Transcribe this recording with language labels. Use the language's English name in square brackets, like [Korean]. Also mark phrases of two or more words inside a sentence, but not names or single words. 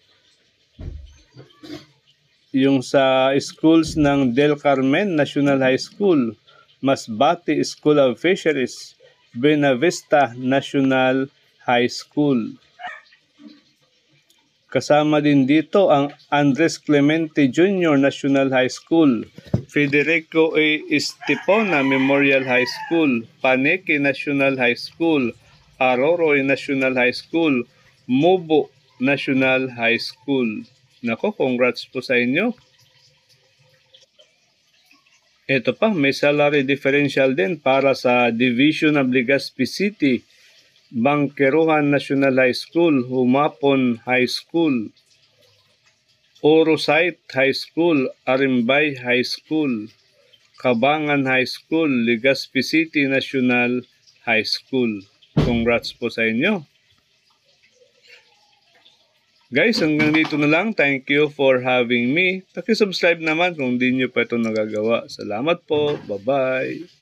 [Filipino] Yung sa schools ng Del Carmen National High School, Masbate School of Fisheries, Buenavista National High School. Kasama din dito ang Andres Clemente Jr. National High School, Federico A. Estepona Memorial High School, Paneque National High School, Aroroy National High School, Mubo National High School. Nako, congrats po sa inyo. Ito pa, may [English] salary differential [Filipino] din para sa Division of Legazpi City, Bangkeruhan National High School, Humapon High School, Orosite High School, Arimbay High School, Cabangan High School, Legazpi City National High School. Congrats po sa inyo. Guys, hanggang dito na lang. [English] Thank you for having me. [Filipino] Paki-subscribe naman kung di nyo pa ito nagagawa. Salamat po. Bye-bye.